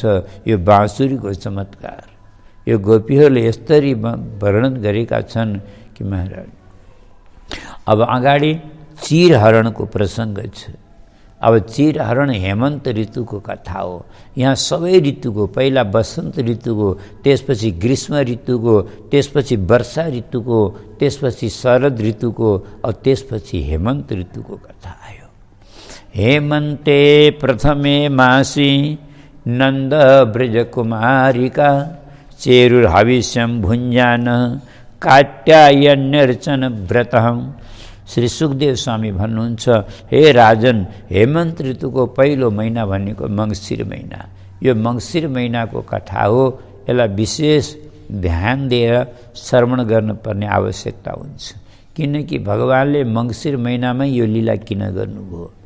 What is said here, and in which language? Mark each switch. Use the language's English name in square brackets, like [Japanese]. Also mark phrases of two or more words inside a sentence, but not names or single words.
[Nepali] यो बाँसुरीको चमत्कार यो गोपीहरूले यसरी वर्णन गरेका छन् कि महाराज अब अगाडि चिरहरणको प्रसङ्ग छ। अब चिरहरण हेमन्त ऋतुको कथा हो। यहाँ सबै ऋतुको, पहिला वसन्त ऋतुको, त्यसपछि ग्रीष्म ऋतुको, त्यसपछि वर्षा ऋतुको, त्यसपछि शरद ऋतुको, त्यसपछि हेमन्त ऋतुको कथा आयो। [Sanskrit] हेमन्ते प्रथमे मासी नन्द ब्रज कुमारिका चेरुर्हविष्यं भुञ्जान काट्यायन्यर्चन व्रतम्। [Nepali] श्री सुखदेव स्वामी भन्नुहुन्छ, हे राजन, हेमन्त ऋतुको पहिलो महिना भनेको मङ्सिर महिना। यो मङ्सिर महिनाको कथा हो। यसलाई विशेष ध्यान दिएर श्रवण गर्नुपर्ने आवश्यकता हुन्छ, किनकि भगवानले मङ्सिर महिनामै यो लीला किन गर्नुभयो।